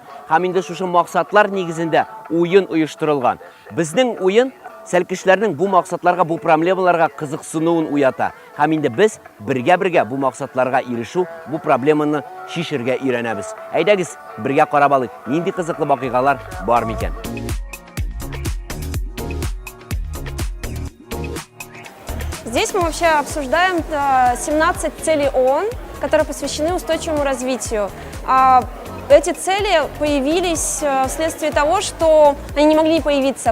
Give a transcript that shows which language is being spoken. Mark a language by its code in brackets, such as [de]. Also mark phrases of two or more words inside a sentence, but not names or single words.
[tt] Һәм инде шушы максатлар нигезендә уен оештырылган. Безнең уен сәлкешләрнең бу максатларга, бу проблемаларга кызыксынуын уята. Һәм инде без бергә бу максатларга ирешү, бу проблеманы шишергә өйрәнәбез. Әйдәгез, бергә карап алыйк, нинди кызыклы вакыйгалар бар микән. [ru] Здесь мы вообще обсуждаем 17 целей ООН, которые посвящены устойчивому развитию. Эти цели появились вследствие того, что они не могли появиться.